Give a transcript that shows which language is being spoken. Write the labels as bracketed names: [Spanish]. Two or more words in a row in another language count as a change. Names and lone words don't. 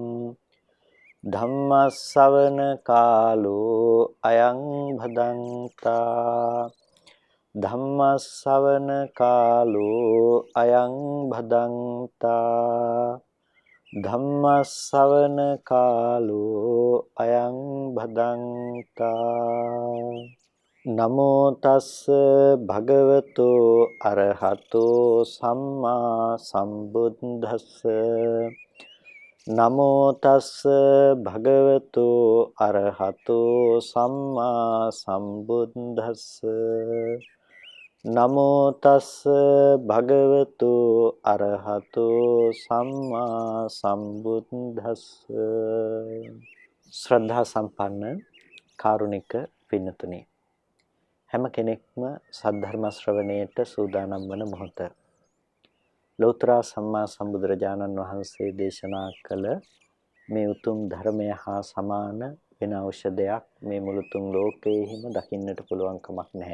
[Pali] ධම්මස්සවන කාලෝ අයං භදන්තා ධම්මස්සවන කාලෝ අයං භදන්තා ධම්මස්සවන කාලෝ අයං භදන්තා නමෝ තස්ස භගවතෝ අරහතෝ සම්මා සම්බුද්දස්ස නමෝ තස්ස භගවතෝ අරහතෝ සම්මා සම්බුද්දස්ස නමෝ තස්ස භගවතෝ අරහතෝ සම්මා සම්බුද්දස්ස [Sinhala] ශ්‍රද්ධා සම්පන්න කාරුණික පින්තුනි හැම කෙනෙක්ම සද්ධර්ම ශ්‍රවණයට සූදානම් වන මොහොත ලෞතර සම්මා සම්බුදුරජාණන් වහන්සේ දේශනා කළ මේ උතුම් ධර්මය හා සමාන වෙන ඖෂධයක් මේ මුළු තුන් ලෝකයේම දකින්නට පුළුවන් කමක් නැහැ.